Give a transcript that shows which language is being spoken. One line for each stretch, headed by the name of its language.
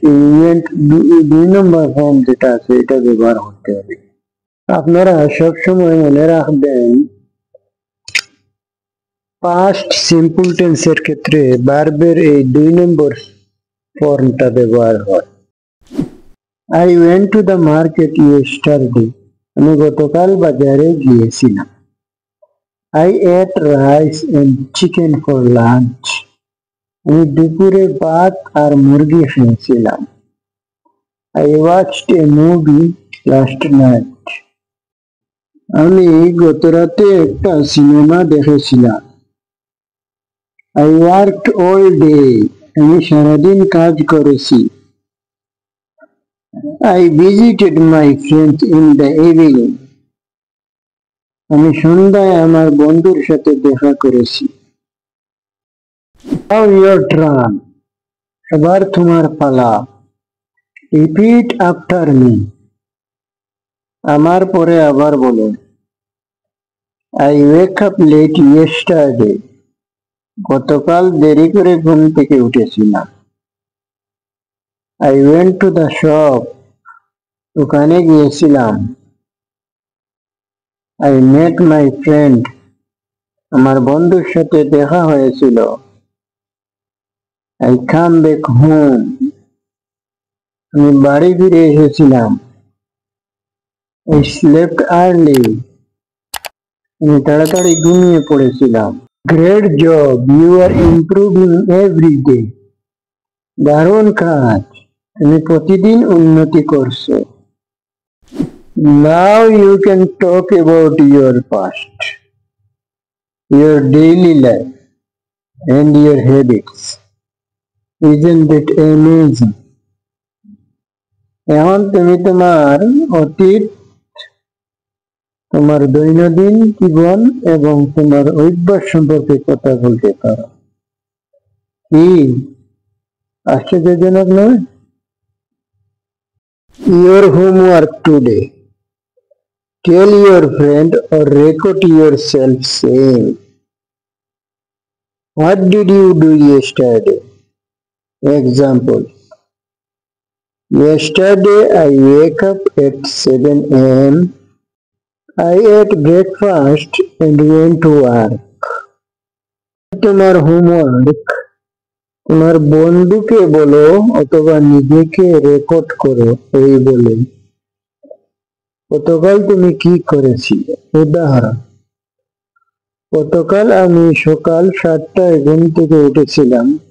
Bangla: এই ওয়েন্ট 2 নম্বর ফর্ম যেটা আছে এটা ব্যবহার করতে হবে। আপনারা সবসময় মনে রাখবেন পাস্ট সিম্পল টেন্সের ক্ষেত্রে ভার্বের এই 2 নম্বর ফর্মটা ব্যবহার হয়।
English: I went to the market yesterday.
Bangla: আমি গতকাল বাজারে গিয়েছিলাম।
English: I ate rice and chicken for lunch.
Bangla: আমি দুপুরে ভাত আর মুরগি খেয়েছিলাম।
English: I watched a movie last night.
Bangla: আমি গত রাতে একটা সিনেমা দেখেছিলাম।
English: I worked all day.
Bangla: আমি সারাদিন কাজ করেছি।
English: I visited my friends in the evening.
Bangla: আমি সন্ধ্যায় আমার বন্ধুর সাথে দেখা করেছি।
English: Now your turn.
Bangla: এবার তোমার পালা।
English: Repeat after me.
Bangla: আমার পরে আবার বলুন।
English: I wake up late yesterday.
Bangla: গতকাল দেরি করে ঘুম থেকে উঠেছিলাম।
English: I went to the shop.
Bangla: দোকানে গিয়েছিলাম।
English: I met my friend.
Bangla: আমার বন্ধুর সাথে দেখা হয়েছিল।
English: I come back home.
Bangla: আমি বাড়ি ফিরে এসেছিলাম।
English: I slept early.
Bangla: আমি তাড়াতাড়ি ঘুমিয়ে পড়েছিলাম।
English: Great job! You are improving every day.
Bangla: দারুণ কাজ, তুমি প্রতিদিন উন্নতি করছো।
English: Now you can talk about your past, your daily life, and your habits. Isn't it amazing?
Bangla: এখন তুমি তোমার অতীত, তোমার দৈনন্দিন জীবন এবং তোমার অভ্যাস সম্পর্কে কথা বলতে পারো। কি আশ্চর্যজনক নয়?
English: Your homework today. Tell your friend or record yourself saying, what did you do yesterday? Example. Yesterday I wake up at 7 a.m. I ate breakfast and went to work.
Bangla: তোমার হোমওয়ার্ক তোমার বন্ধুকে বলো অথবা নিজেকে রেকর্ড করো এই বলে, গতকাল তুমি কি করেছিলে। উদাহরণ, গতকাল আমি সকাল 7টায় ঘুম থেকে উঠেছিলাম।